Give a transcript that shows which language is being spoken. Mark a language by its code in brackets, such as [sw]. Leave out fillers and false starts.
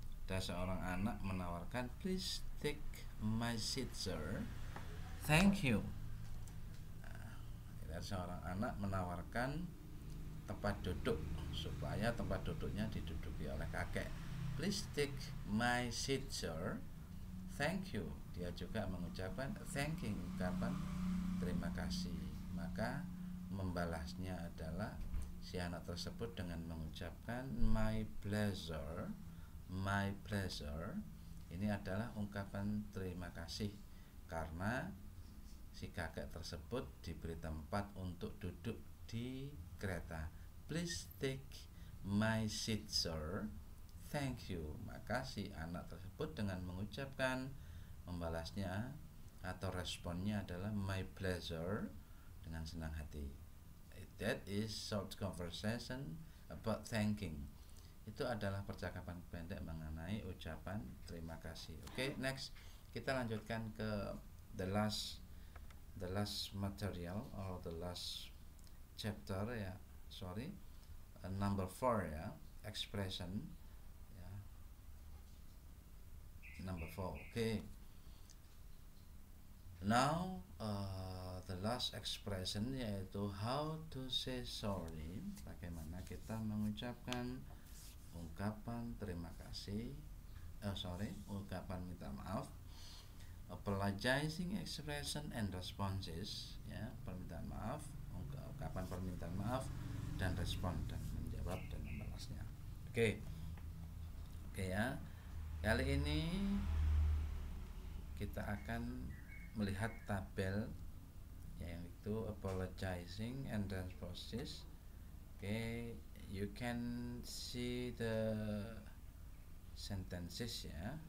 [id] Ada seorang anak menawarkan, [en] please take my seat sir, thank you. [id] Ada seorang anak menawarkan tempat duduk supaya tempat duduknya diduduki oleh kakek. [en] Please take my seat sir, thank you. [id] Dia juga mengucapkan thanking, ungkapan terima kasih. Maka membalasnya adalah si anak tersebut dengan mengucapkan [en] my pleasure. My pleasure. [id] Ini adalah ungkapan terima kasih karena si kakek tersebut diberi tempat untuk duduk di kereta. [en] Please take my seat sir, thank you. [id] Maka si anak tersebut dengan mengucapkan, membalasnya atau responnya adalah [en] my pleasure [id] dengan senang hati. [en] That is short conversation about thanking. [id] Itu adalah percakapan pendek mengenai ucapan terima kasih. [en] Oke, next [id] kita lanjutkan ke [en] the last material or the last chapter ya. Sorry, number 4 ya, expression ya. Number 4. Okay. Now the last expression yaitu how to say sorry. [id] Bagaimana kita mengucapkan ungkapan terima kasih. Ungkapan minta maaf. [en] Apologizing expression and responses [id] ya, permintaan maaf, ungkapan permintaan maaf dan respon dan menjawab dan membalasnya. Oke ya. Kali ini kita akan melihat tabel yaitu [en] apologizing and responses. Oke, you can see the sentences ya.